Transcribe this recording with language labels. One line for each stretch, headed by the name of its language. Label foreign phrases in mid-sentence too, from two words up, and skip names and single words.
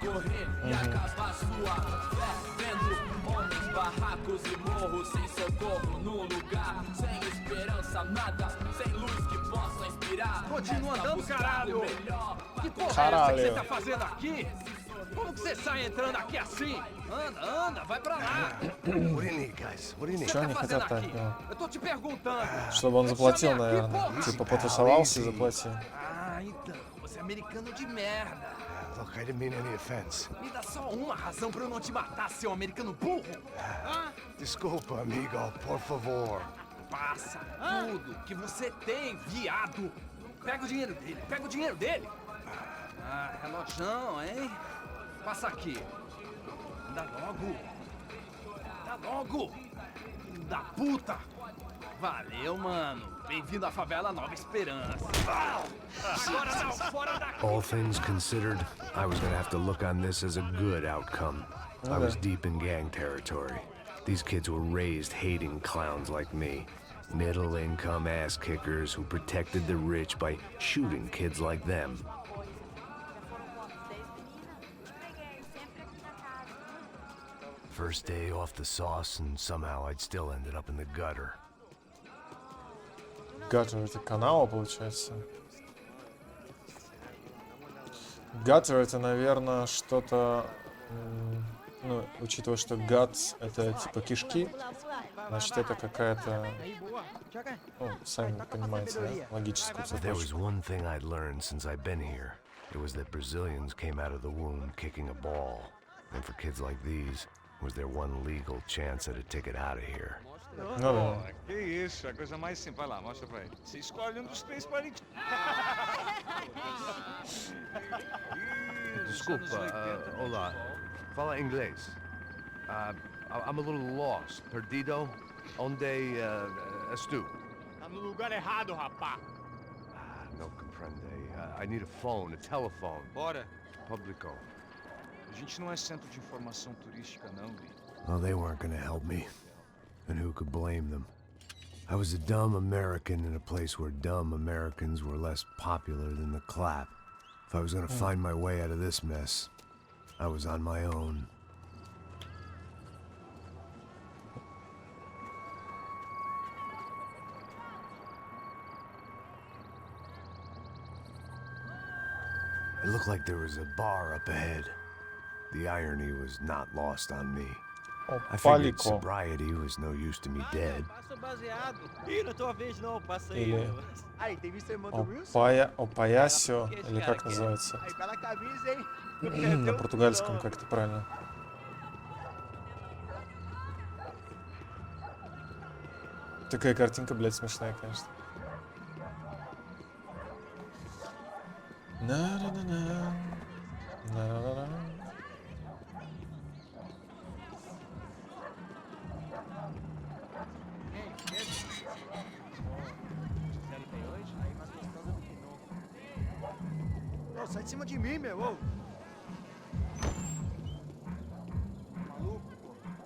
Portuguese: Continua andando, caralho! Que porra Caralho. é essa que você tá fazendo aqui? Como que você sai entrando aqui assim? Anda, anda, vai pra lá!
English: What do you need, guys? What do you need?
Russian: Что они
Portuguese: Tá
Russian: хотят
Portuguese: fazendo
Russian: так?
Portuguese: aqui? Eu tô te perguntando.
Russian: Чтобы он заплатил,
Portuguese: Chame aqui,
Russian: наверное.
Portuguese: porra.
Russian: Типа потусовался и заплатил.
Portuguese: Ah, então, você é americano de merda.
English: Look, I didn't mean any offense.
Portuguese: Me dá só uma razão pra eu não te matar, seu americano burro. Ah, Desculpa, amigo, por favor. passa tudo que você tem, viado. Pega o dinheiro dele, pega o dinheiro dele. Ah, relojão, hein? Passa aqui. Dá logo. Dá logo. Da puta. Valeu, mano. Bem-vindo à favela Nova Esperança. Agora não, fora daqui.
English: All things considered, I was gonna have to look on this as a good outcome. I was deep in gang territory. These kids were raised hating clowns like me. Middle-income ass-kickers who protected the rich by shooting kids like them. First day off the sauce, and somehow I'd still ended up in the gutter. Gutter —
Russian: это канала, получается. Gutter — это, наверное, что-то... Ну, учитывая, что guts — это типа кишки, значит, это какая-то... Ну, сами понимаете, да? Логическую
English: If there was
Russian: цепочку.
English: one thing I'd learned since I've been here, it was that Brazilians came out of the womb kicking a ball. And for kids like these, was their one legal chance at a ticket out of here.
Russian: Ну да.
Portuguese: Que isso, a coisa mais simples. Vai lá, mostra pra ele. Você escolhe um dos três para Desculpa, olá. Fala inglês.
English: I'm a little lost.
Portuguese: Perdido? Onde estou? Tá no lugar errado, rapá.
Spanish: No comprende.
English: I need a phone, a telephone.
Portuguese: Bora. Publico. A gente não é centro de informação turística, não, Gui.
English: Well, they weren't gonna help me. And who could blame them? I was a dumb American in a place where dumb Americans were less popular than the clap. If I was gonna find my way out of this mess, I was on my own. It looked like there was a bar up ahead. The irony was not lost on me. I figured Опалико. sobriety was no use to me dead.
Portuguese: Passa baseado. Ih, não é tua vez não, passa aí.
Russian: Или
Portuguese: Aí, tem visto a irmã do Wilson?
Russian: опаясио, или как называется?
Portuguese: Aí, tá na camisa, hein?
Russian: На португальском как это правильно? Такая картинка, блядь, смешная, конечно. На-на-на-на. На-на-на-на.
Portuguese: Não, sai de cima de mim, meu. Ô. Maluco, pô.